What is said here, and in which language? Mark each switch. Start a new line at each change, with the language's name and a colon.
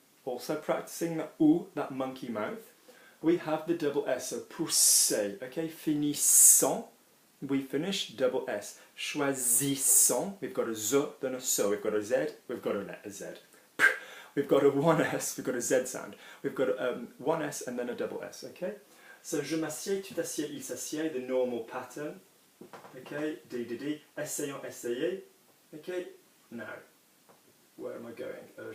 English: Also practicing that OO, that monkey mouth. We have the double S, so pousser, okay, finissons, we finish, double S. Choisissons, we've got a Z, then a so, we've got a Z, we've got a Z. We've got a one S, we've got a Z sound. We've got one S and then a double S, okay?
French: So je m'assieds, tu t'assieds, il s'assied,
English: the normal pattern. Okay, D, D, D.
French: Essayons, essayez.
English: Okay, now, where am I going?